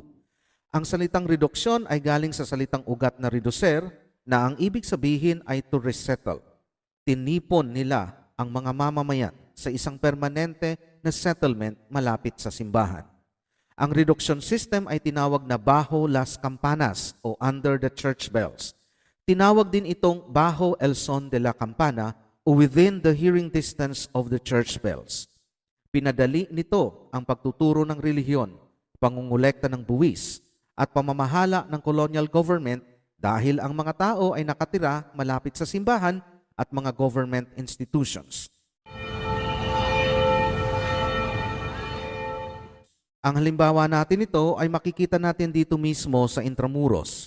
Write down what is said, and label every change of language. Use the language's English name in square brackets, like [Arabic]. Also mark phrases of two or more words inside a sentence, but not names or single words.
[Filipino] Ang salitang reduksyon ay galing sa salitang ugat na reducer na ang ibig sabihin ay [English] to resettle. [Filipino] Tinipon nila ang mga mamamayan sa isang permanente na settlement malapit sa simbahan. Ang [English] reduction system [Filipino] ay tinawag na [Spanish] Bajo las Campanas [Filipino] o [English] Under the Church Bells. [Filipino] Tinawag din itong [Spanish] Bajo el Son de la Campana [Filipino] o [English] Within the Hearing Distance of the Church Bells. [Filipino] Pinadali nito ang pagtuturo ng relihiyon, pangungulekta ng buwis, at pamamahala ng [English] colonial government [Filipino] dahil ang mga tao ay nakatira malapit sa simbahan at mga [English] government institutions. [Filipino] Ang halimbawa natin ito ay makikita natin dito mismo sa Intramuros.